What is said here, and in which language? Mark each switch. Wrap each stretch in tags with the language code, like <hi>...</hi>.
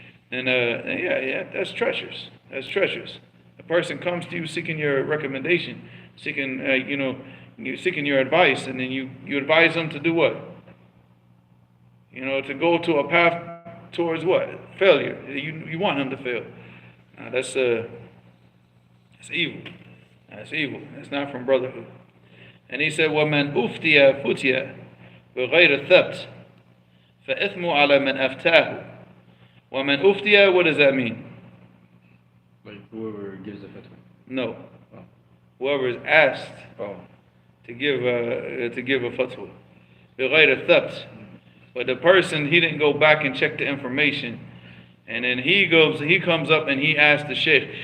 <en>And that's treacherous. That's treacherous. A person comes to you seeking your recommendation, seeking your advice, and then you advise them to do what? To go to a path towards what? Failure. You want him to fail. That's evil. That's evil. That's not from brotherhood. And he said,</en> <ar>وَمَنْ أُفْتِيَ فُتِيَ بغير الثبت فإثم على من أفتاه. ومن أفتي,</ar> <en>what does that mean? Like whoever gives a fatwa. No. Whoever is asked to give a fatwa.</en> <ar>بغير الثبت.</ar> <en>But the person, he didn't go back and check the information. And then he comes up and he asks the sheikh.</en>